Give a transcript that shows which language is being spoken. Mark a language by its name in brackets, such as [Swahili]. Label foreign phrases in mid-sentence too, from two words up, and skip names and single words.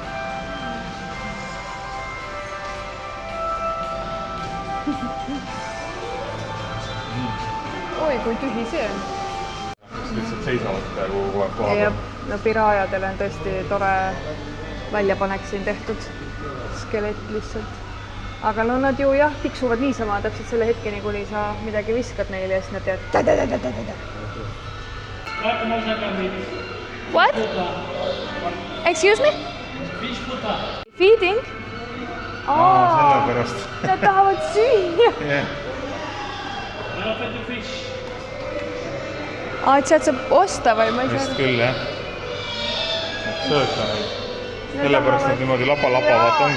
[Estonian] Oi, kui tühi see on. Lihtsalt seisavad peaaegu kogu aeg koha peal. No piraajadel on tõesti tore väljapanek siin tehtud. Skelett lihtsalt. Aga no nad ju jah, tiksuvad niisama täpselt selle hetkeni, kuni sa midagi viskad neile ja siis nad teevad ta-da-da-da-da-da. [English] What? Excuse me? Feeding? [Estonian] Sellepärast. Nad tahavad süüa. Et sealt saab osta või ma ei saa? Vist küll, jah. Sööta neid. Sellepärast nad niimoodi lapa-lapavad ongi